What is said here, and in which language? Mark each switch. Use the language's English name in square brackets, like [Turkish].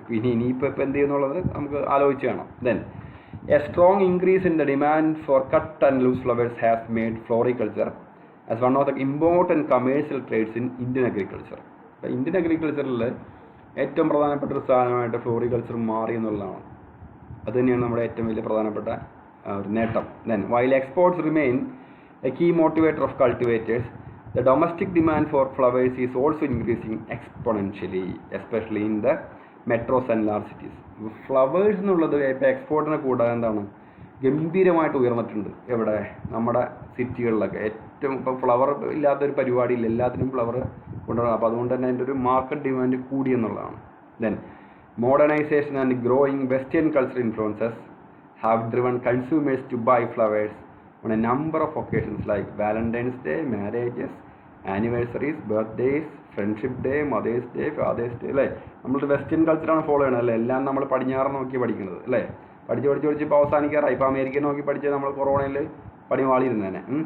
[Malayalam] ഇനിയിപ്പോൾ എന്ത് ചെയ്യുന്നുള്ളത് നമുക്ക് ആലോചിച്ച് കാണാം. [English] Then a strong increase in the demand for cut and loose flowers has made floriculture as one of the important commercial trades in Indian agriculture. [Malayalam] അപ്പോൾ Indian അഗ്രികൾച്ചറിൽ ഏറ്റവും പ്രധാനപ്പെട്ട ഒരു സാധനമായിട്ട് ഫ്ലോറിക്കൾച്ചർ മാറി എന്നുള്ളതാണ്. അതുതന്നെയാണ് നമ്മുടെ ഏറ്റവും വലിയ പ്രധാനപ്പെട്ട ഒരു നേട്ടം. [English] Then while exports remain a key motivator of cultivators, the domestic demand for flowers is also increasing exponentially, especially in the metros and large cities. [Malayalam] Flowers എന്നുള്ളത് ഇപ്പോൾ എക്സ്പോർട്ടിനെ കൂടാതെ എന്താണ് ഗംഭീരമായിട്ട് ഉയർന്നിട്ടുണ്ട്. എവിടെ? നമ്മുടെ സിറ്റികളിലൊക്കെ. ഏറ്റവും ഇപ്പോൾ ഫ്ലവർ ഇല്ലാത്തൊരു പരിപാടിയില്ല, എല്ലാത്തിനും ഫ്ലവർ കൊണ്ടുവരണം. അപ്പോൾ അതുകൊണ്ട് തന്നെ അതിൻ്റെ ഒരു മാർക്കറ്റ് ഡിമാൻഡ് കൂടി എന്നുള്ളതാണ്. [English] Then modernisation and growing western culture influences have driven consumers to buy flowers on a number of occasions like Valentine's Day, marriages, anniversaries, birthdays, friendship day, Mother's Day, Father's Day. [Malayalam] അല്ലേ? നമ്മൾ western കൾച്ചറാണ് follow ചെയ്യണത് അല്ലേ? എല്ലാം നമ്മൾ പടിഞ്ഞാറ് നോക്കി പഠിക്കുന്നത് അല്ലേ? പഠിച്ച് ഇപ്പോൾ അവസാനിക്കാറായി. ഇപ്പോൾ അമേരിക്ക നോക്കി പഠിച്ച് നമ്മൾ കൊറോണയിൽ പണി വാളിയിരുന്നേനെ.